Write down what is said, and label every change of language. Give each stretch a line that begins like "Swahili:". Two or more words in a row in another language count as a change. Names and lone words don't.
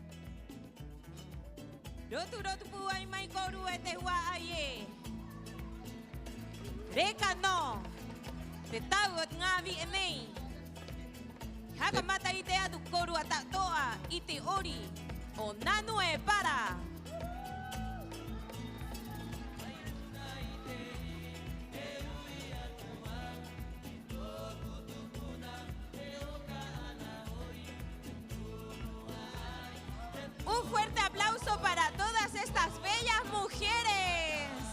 Rapanui: Rotu puai mai koru e te hua ai e. Reka no, te tau o ngā vi e nei. Haka mata i te atu koru a tatoa i te ori o nanu e para.
Spanish: Un fuerte aplauso para todas estas bellas mujeres.